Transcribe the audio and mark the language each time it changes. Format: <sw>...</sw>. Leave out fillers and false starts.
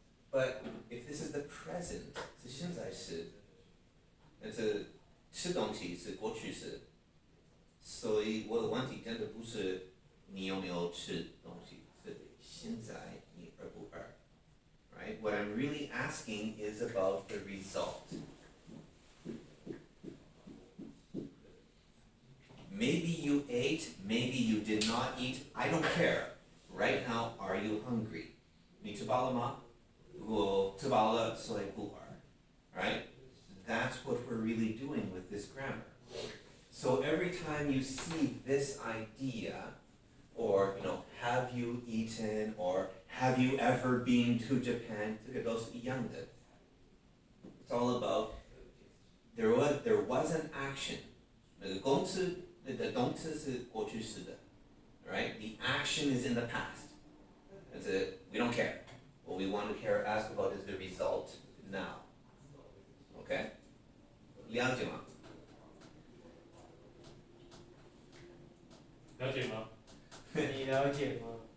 <en>But if this is the present,</en> <zh>是现在时，那是吃东西是过去式，所以我的问题真的不是你有没有吃东西，是现在你饿不饿 ？</zh> <en>Right? What I'm really asking is about the result. Maybe you ate, maybe you did not eat. I don't care. Right now, are you hungry?</en> <zh>你吃饱了吗？如果吃饱了，所以不饿。</zh> <en>Right? That's what we're really doing with this grammar. So every time you see this idea, or have you eaten, or have you ever been to Japan?</en> <zh>这个都是一样的。</zh> <en>It's all about there was an action.</en> <zh>那个动词是过去式的</zh> <en>right? The action is in the past. That's it. We don't care. What we want to ask about is the result now. Okay?</en> <zh>了解吗？了解吗？你了解吗？</zh>